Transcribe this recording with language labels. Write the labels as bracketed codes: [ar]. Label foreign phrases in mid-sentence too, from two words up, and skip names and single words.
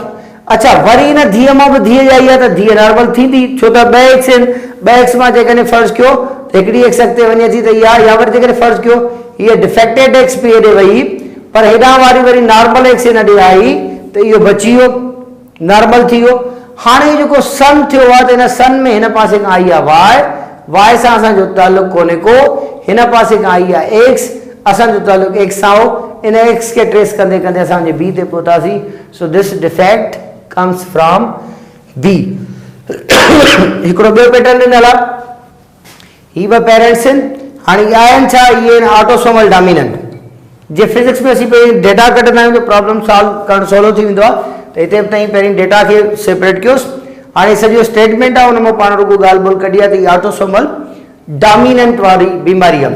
[sd] अच्छा, वरी हिन धीअ मां बि धीअ ॼाई आहे त धीअ नॉर्मल थींदी, छो त ॿ एक्स आहिनि, ॿ एक्स मां जेकॾहिं फर्ज़ कयो त हिकिड़ी एक्स अॻिते वञे थी त इहा, या वरी जेकॾहिं फर्ज़ कयो हीअ [en] defected X [sd] बि हेॾे वई, पर हेॾां वारी वरी [en] normal X [sd] हिन ॾे आई, त इहो बची वियो, नॉर्मल थी वियो। हाणे जेको सन थियो आहे त हिन सन में हिन पासे खां आई आहे वाई सां असांजो ताल्लुक़ु कोन्हे को, हिन पासे खां आई आहे एक्स, असांजो ताल्लुक़ु एक्स सां हो, इन एक्स खे ट्रेस कंदे कंदे असांजे बी ते पहुतासीं। [en] So this defect comes from B. [sd] हिकिड़ो ॿियो पैटर्न ॾिनल आहे, ही ॿ पेरेंट्स आहिनि, हाणे इहे आहिनि छा, इहे आहिनि [en] autosomal dominant. [sd] जे फिजिक्स में असीं पहिरीं डेटा कढंदा आहियूं त [en] problem solve [sd] करणु सवलो थी वेंदो आहे, त हिते बि ताईं पहिरीं डेटा खे सेपरेट कयोसि। हाणे सॼो स्टेटमेंट आहे, हुन मां पाण रुॻो ॻाल्हि ॿोल कढी आहे त इहा [en] autosomal dominant [sd] वारी बीमारी आहे।